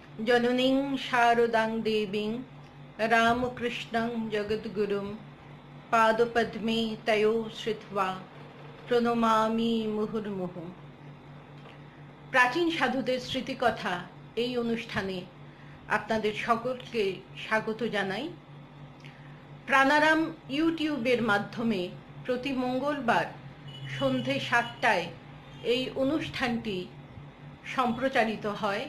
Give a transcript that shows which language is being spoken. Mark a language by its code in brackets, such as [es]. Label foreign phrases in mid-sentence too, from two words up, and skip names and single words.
[sa] जननीं शारदां देवीं रामकृष्णं जगद्गुरुं पादपद्मे तयो श्रित्वा প্রণমামি মুহুর্মুহু। [bn] প্রাচীন সাধুদের স্মৃতিকথা এই অনুষ্ঠানে আপনাদের সকলকে স্বাগত জানাই। প্রাণারাম ইউটিউবের মাধ্যমে প্রতি মঙ্গলবার সন্ধে 7টায় এই অনুষ্ঠানটি সম্প্রচারিত হয়।